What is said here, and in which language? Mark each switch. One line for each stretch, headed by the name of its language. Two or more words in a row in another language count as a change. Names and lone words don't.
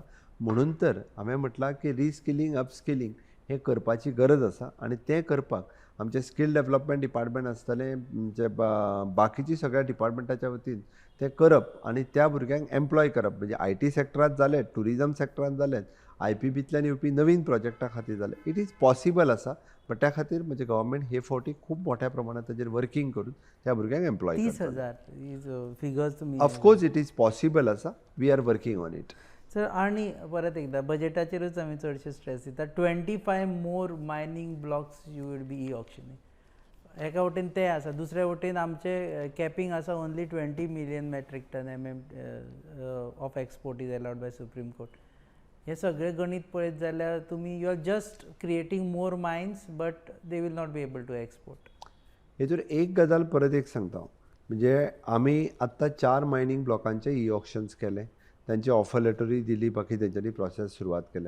Konkani: म्हणून तर हांवें म्हटलां की
English: reskilling upskilling
Konkani: हें करपाची गरज आसा आनी तें करपाक आमचे
English: skill development department
Konkani: आसतलें म्हणजे बाकीची सगळ्या डिपार्टमेंटाच्या वतीन तें करप आनी त्या भुरग्यांक एम्प्लॉय करप म्हणजे IT सेक्टरांत जालें टुरिजम सेक्टरांत जालें IPBंतल्यान येवपी नवीन प्रोजेक्टा खातीर जालें.
English: it is possible
Konkani: आसा बट त्या खातीर म्हणजे गव्हर्मेंट हे फावटी खूब मोठ्या प्रमाणात ताजेर वर्किंग करून त्या भुरग्यांक एम्प्लॉय 30,000
English: is figures
Konkani: तुमी
English: Of course it is possible आसा. We are working on it.
Konkani: सर आनी परत एकदा बजेटाचेरूच आमी चडशे स्ट्रेस दिता
English: 25 more mining blocks you will be auctioning.
Konkani: एका वटेन तें आसा दुसऱ्या वटेन आमचे कॅपिंग आसा
English: only 20 million metric ton of export is allowed by Supreme Court.
Konkani: हे सगळे गणित पळयत जाल्यार तुमी
English: you are just creating more mines but they will not be able to export.
Konkani: हेतूर एक गजाल परत एक सांगता म्हणजे आमी आत्तां 4 मायनींग ब्लॉकांचे ऑक्शन्स केले. तांची ऑफर लेटरूय दिली बाकी तेंच्यांनी प्रोसेस सुरवात केल्या.